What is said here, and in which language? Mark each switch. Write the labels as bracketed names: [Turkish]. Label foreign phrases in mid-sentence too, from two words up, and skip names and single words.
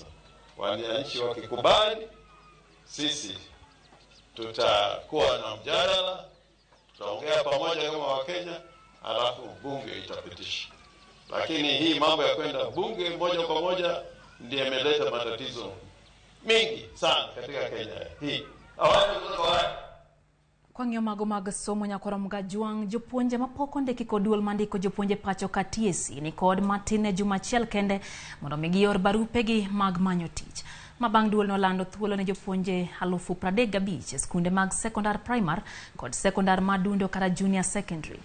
[Swahili] Wananchi wakikubali, sisi tutakuwa na mjadala, tutaongea pamoja kama Wakenya, alafu bunge itapitisha. Lakini hii mambo ya kwenda bunge moja kwa moja ndiyo imeleta matatizo mingi sana katika Kenya hii. [Luo (Kenya and Tanzania)] Kwangyo mago mag somo nyakora mga juang jopuonje mapoko ndeki kod duol mandiko jopuonje pacho ka TSC ni kod matine jumachiel kende mondo migior barupegi mag manyo tich. Mabang duol nolando thuolo ne jopuonje 35,000 e skunde mag sekondar primar kod sekondar madundo kata [English] junior secondary.